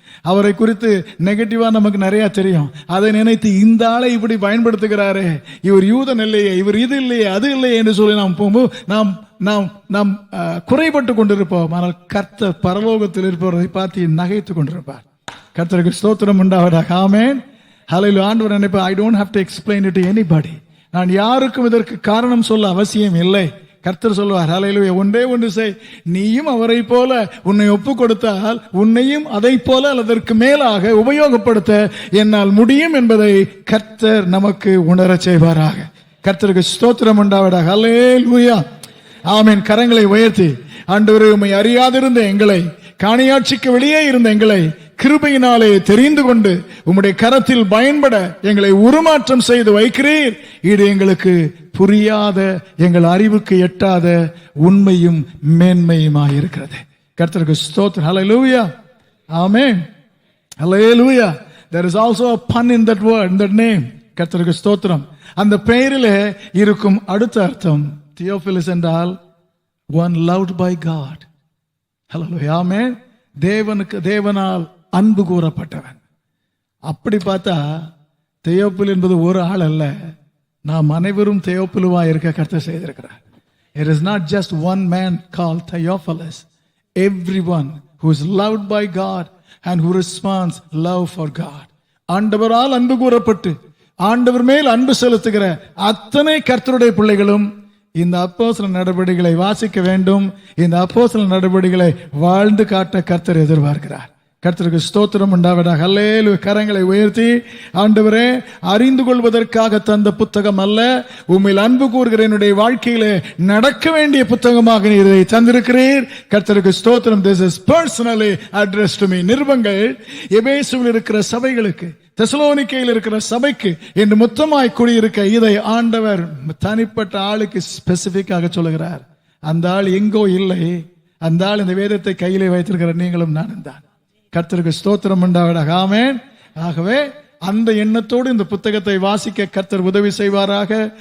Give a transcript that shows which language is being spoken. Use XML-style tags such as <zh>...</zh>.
<ta>அவரை குறித்து நெகட்டிவா நமக்கு நிறைய தெரியும். அதை நினைத்து இந்த ஆளை இப்படி பயன்படுத்துகிறாரே, இவர் யூதன் இல்லையே, இவர் இது இல்லையே, அது இல்லையே என்று சொல்லி நாம் போகும்போது நாம் குறைபட்டு கொண்டிருப்போம். ஆனால் கர்த்தர் பரலோகத்தில் இருப்பவரை பார்த்து நகைத்து கொண்டிருப்பார். கர்த்தருக்கு ஸ்தோத்திரம் உண்டாவதாக. ஆமென். ஹல்லேலூயா. ஆண்டவர் நினைப்பார்,</ta> <en>I don't have to explain it to anybody.</en> <ta>நான் யாருக்கும் இதற்கு காரணம் சொல்ல அவசியம் இல்லை. கர்த்தர் சொல்வார், ஹல்லேலூயா, ஒன்றே ஒன்று செய், நீயும் அவரை போல உன்னை ஒப்பு கொடுத்தால் உன்னையும் அதை போல அதற்கு மேலாக உபயோகப்படுத்த என்னால் முடியும் என்பதை கர்த்தர் நமக்கு உணரச் செய்வாராக. கர்த்தருக்கு ஸ்தோத்திரம் உண்டாவதாக. ஹல்லேலூயா. ஆமென். கரங்களை உயர்த்தி, ஆண்டவரே, உம்மை அறியாதிருந்த எங்களை, காணியாட்சிக்கு வெளியே இருந்த எங்களை கிருபையினாலே தெரிந்து கொண்டு உம்முடைய கரத்தில் பயன்பட எங்களை உருமாற்றம் செய்து வைக்கிறீர். இது எங்களுக்கு புரியாத, எங்கள் அறிவுக்கு எட்டாத உண்மையும் மேன்மையுமாயிருக்கிறது. கர்த்தருக்கு ஸ்தோத்திரம். ஹல்லேலூயா. ஆமென். ஹல்லேலூயா.</ta> <en>There is also a pun in that word, in that name.</en> <ta>கர்த்தருக்கு ஸ்தோத்திரம். அந்த பெயரிலே இருக்கும் அடுத்த அர்த்தம் தியோபிலஸ் என்றால்</ta> <en>one loved by God.</en> <ta>ஹல்லேலூயா. ஆமென். தேவனால் அன்பு கூறப்பட்டவன். அப்படி பார்த்தா தெயோப்பில் என்பது ஒரு ஆள் அல்ல, நாம் அனைவரும் தெயோப்பிலுவா இருக்க கர்த்தர் செய்திருக்கிறார்.</ta> <en>It is not just one man called Theophilus. Everyone who is loved by God and who responds love for God.</en> <ta>ஆண்டவரால் அன்பு கூறப்பட்டு ஆண்டவர் மேல் அன்பு செலுத்துகிற அத்தனை கர்த்தருடைய பிள்ளைகளும் இந்த அப்போஸ்தலர் நடவடிக்கைகளை வாசிக்க வேண்டும். இந்த அப்போஸ்தலர் நடவடிக்கைகளை வாழ்ந்து காட்ட கர்த்தர் எதிர்பார்க்கிறார். கர்த்தருக்கு ஸ்தோத்திரம் உண்டாவதாக. ஹல்லேலூயா. கரங்களை உயர்த்தி, ஆண்டவரே, அறிந்து கொள்வதற்காக தந்த புத்தகம் அல்ல, உம்மில் அன்பு கூறுகிற என்னுடைய வாழ்க்கையிலே நடக்க வேண்டிய புத்தகமாக நீர் இதை தந்திருக்கிறீர். கர்த்தருக்கு ஸ்தோத்திரம்.</ta> <en>This is personally addressed to me.</en> <ta>நிருபங்கள் எபேசுவில் இருக்கிற சபைகளுக்கு, தெசலோனிக்கேயில் இருக்கிற சபைக்கு என்று மொத்தமாய் கூடியிருக்க இதை ஆண்டவர் தனிப்பட்ட ஆளுக்கு ஸ்பெசிபிக்காக சொல்லுகிறார். அந்த ஆள் எங்கோ இல்லை, அந்த ஆள் இந்த வேதத்தை கையிலே வைத்திருக்கிற நீங்களும் நானும் தான். கர்த்தருக்கு ஸ்தோத்திரம் உண்டாவதாக. ஆமென். ஆகவே அந்த எண்ணத்தோடு இந்த புத்தகத்தை வாசிக்க கர்த்தர் உதவி செய்வாராக.</ta>